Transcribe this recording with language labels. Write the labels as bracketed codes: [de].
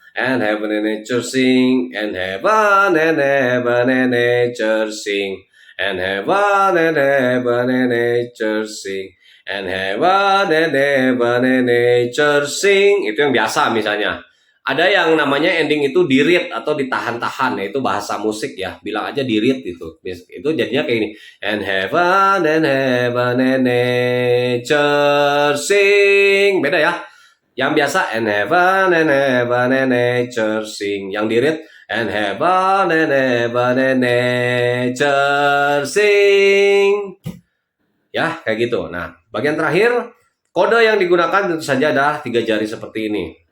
[en] And Heaven and Nature Sing, and Heaven and Nature Sing, and Heaven and Nature Sing, and Heaven and Nature Sing. [id] Itu yang biasa misalnya. Ada yang namanya ending itu di-read atau ditahan-tahan, yaitu bahasa musik ya. Bilang aja di-read itu. Itu jadinya kayak ini. [en] And Heaven and Nature Sing. [id] Beda ya. Yang biasa [en] and Heaven and Nature Sing. [id] Yang di-read [en] and Heaven and Nature Sing. [id] Ya, kayak gitu. Nah, bagian terakhir, kode yang digunakan tentu saja adalah 3 jari seperti ini.